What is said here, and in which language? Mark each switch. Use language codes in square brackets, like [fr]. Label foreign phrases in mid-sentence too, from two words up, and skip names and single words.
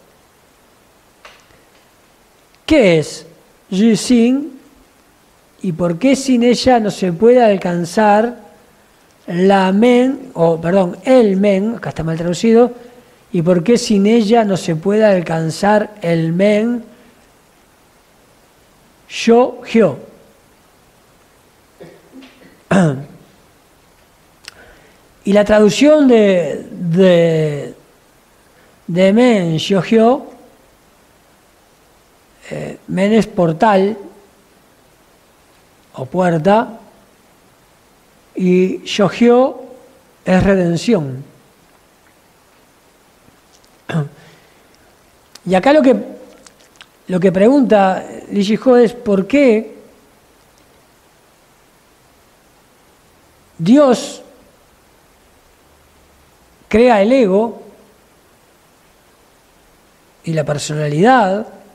[es] ¿Qué es Yuxin y por qué sin ella no se puede alcanzar la men, el men, acá está mal traducido, y por qué sin ella no se puede alcanzar el men Shuhyo? Y la traducción de men Shuhyo, men es portal o puerta y Shuhyo es redención. Y acá lo que pregunta Li Shiho es ¿por qué Dios crea el ego y la personalidad?